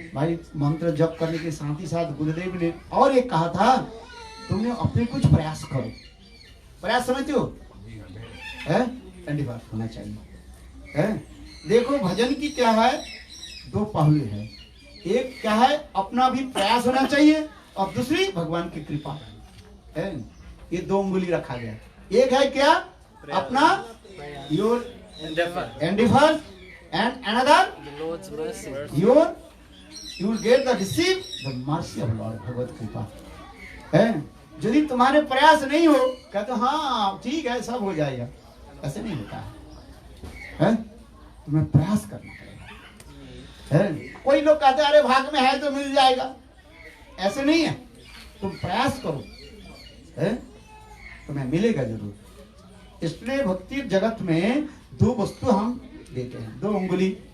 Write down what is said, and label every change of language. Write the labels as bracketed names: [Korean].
[Hindi] भाई मंत्र जप करने के साथ ही साथ गुरुदेव ने और एक कहा था, तुमने अपने कुछ प्रयास करो। प्रयास समझते हो? होना चाहिए। देखो भजन की क्या है, दो पहलू है। एक क्या है, अपना भी प्रयास होना चाहिए और दूसरी भगवान की कृपा है। ये दो उंगली रखा गया। एक है क्या? अपना [English] Your endeavor and another the Lord's mercy. You will get the receive the mercy of Lord, [Hindi] भगवत कृपा है। यदि तुम्हारे प्रयास नहीं हो, कहते हाँ ठीक है सब हो जाएगा, ऐसे नहीं होता है। तुम्हें प्रयास करना पड़ेगा। कोई लोग कहते हैं अरे भाग में है तो मिल जाएगा, ऐसे नहीं है। तुम प्रयास करो, तुम्हें मिलेगा जरूर। इसलिए भक्ति जगत में दो वस्तु हम देते हैं, दो उंगली